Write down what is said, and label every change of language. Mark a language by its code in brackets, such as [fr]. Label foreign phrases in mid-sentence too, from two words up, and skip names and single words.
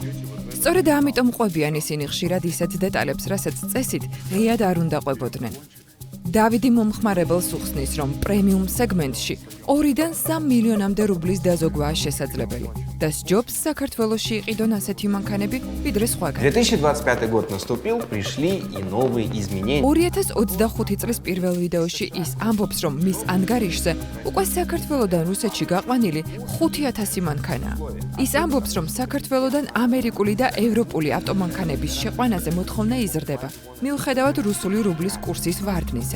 [ka] სწორედ ამიტომ ყვებიან ისინი ხშირად ისეთ დეტალებს, რასაც წესით ღიად არ უნდა ყვებოდნენ. დავიდი მომხმარებელს უხსნის, რომ პრემიუმ სეგმენტში 2-დან 3 მილიონამდე რუბლის დაზოგვაა შესაძლებელი და სჯობს საქართველოში იყიდონ ასეთი მანქანები, ვიდრე სხვაგან. [ru] 2025 год наступил, пришли и новые изменения. [ka] 2025 წლის პირველ ვიდეოში ის ამბობს, რომ მის ანგარიშზე უკვე საქართველოდან რუსეთში გაყვანილი 5,000 მანქანაა. ის ამბობს, რომ საქართველოდან ამერიკული და ევროპული ავტომანქანების შეყვანაზე მოთხოვნა იზრდება, მიუხედავად რუსული რუბლის კურსის ვარდნისა.